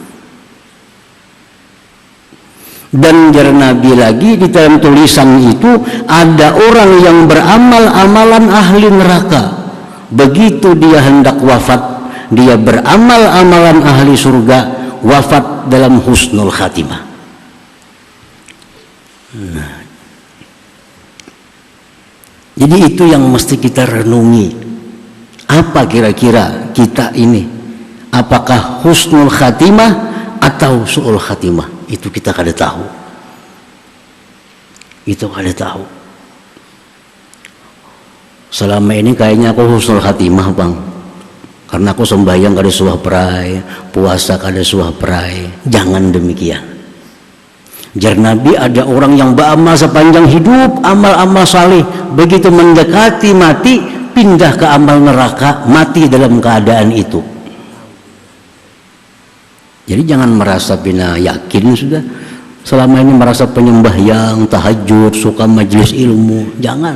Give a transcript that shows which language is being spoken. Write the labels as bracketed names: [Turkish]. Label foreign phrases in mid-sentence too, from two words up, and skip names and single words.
[Banjar] Dan jar Nabi lagi di dalam tulisan itu ada orang yang beramal amalan ahli neraka, begitu dia hendak wafat, dia beramal amalan ahli surga, wafat dalam [Arabic] حسن الخاتمة. [Banjar] Nah, jadi itu yang mesti kita renungi. Apa kira-kira kita ini? Apakah [Arabic] حسن الخاتمة [Banjar] atau [Arabic] سوء الخاتمة? [Banjar] Itu kita kada tahu. Itu kada tahu. Selama ini kayaknya aku [Arabic] حسن الخاتمة, [Banjar] Bang. Karena aku sembahyang kada suah perai, puasa kada suah perai. Jangan demikian. Jar Nabi ada orang yang beramal sepanjang hidup, amal-amal saleh, begitu mendekati mati, pindah ke amal neraka, mati dalam keadaan itu. Jadi jangan merasa bina yakin sudah. Selama ini merasa penyembahyang, tahajud, suka majelis ilmu, jangan.